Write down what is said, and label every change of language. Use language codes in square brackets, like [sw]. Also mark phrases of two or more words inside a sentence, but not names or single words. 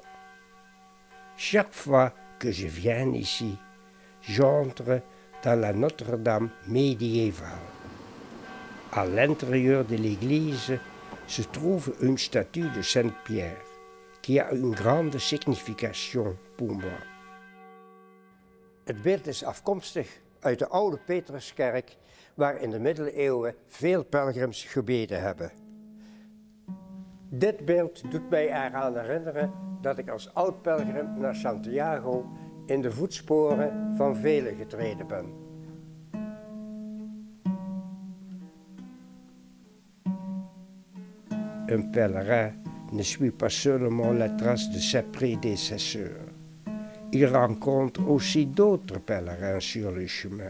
[fr] Chaque fois que je viens ici, j'entre dans la Notre-Dame médiévale. À l'intérieur de l'église se trouve une statue de Saint-Pierre qui a une grande signification pour moi. [nl] Het beeld is afkomstig uit de oude Petruskerk, waar in de middeleeuwen veel pelgrims gebeden hebben. Dit beeld doet mij eraan herinneren dat ik als oud-pelgrim naar Santiago in de voetsporen van velen getreden ben. [fr] Un pèlerin ne suit pas seulement la trace de ses prédécesseurs. Il rencontre aussi d'autres pèlerins sur le chemin.